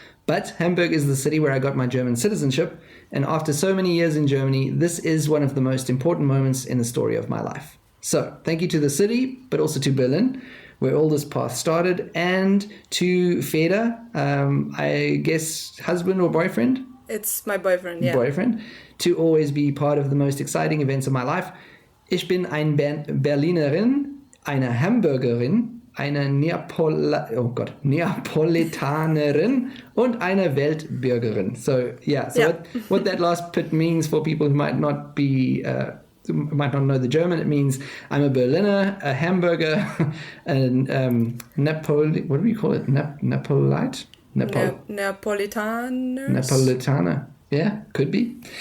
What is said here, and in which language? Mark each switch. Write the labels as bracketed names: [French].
[English] But Hamburg is the city where I got my German citizenship, and after so many years in Germany, this is one of the most important moments in the story of my life. So, thank you to the city, but also to Berlin, where all this path started, and to Feder, I guess husband or boyfriend? It's my boyfriend, yeah. Boyfriend, to always be part of the most exciting events of my life. [German] Ich bin ein Berlinerin, eine Hamburgerin, eine Neapolitanerin und eine Weltbürgerin. [English] So, yeah. So what that last bit means for people who might not be... might not know the German, it means I'm a Berliner, a Hamburger, and what do we call it? Napolite? Napolitaner. Yeah, could be.